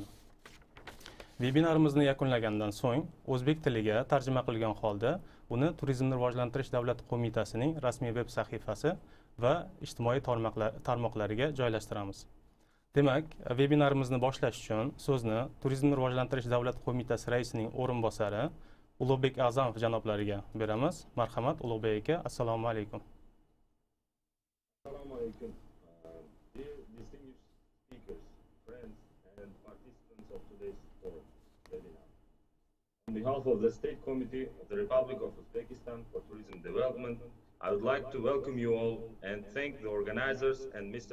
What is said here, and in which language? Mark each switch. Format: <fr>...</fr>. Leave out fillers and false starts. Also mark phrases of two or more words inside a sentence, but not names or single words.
<uz>Webinarimizni yakunlagandan so'ng o'zbek tiliga tarjima qilgan holda uni Turizmni rivojlantirish davlat qo'mitasining rasmiy veb sahifasi va ijtimoiy tarmoqlariga joylashtiramiz. Demak, webinarimizni boshlash uchun so'zni Turizmni rivojlantirish davlat qo'mitasi raisining o'rinbosari Ulug'bek A'zamov janoblariga beramiz. Marhamat, Ulug'bek aka, assalomu alaykum. Assalomu alaykum.</uz> <en>Dear distinguished speakers, friends and participants of today's forum webinar. On behalf of the State Committee of the Republic of Uzbekistan for Tourism Development, I would like to welcome you all and thank the organizers and Mr.</en>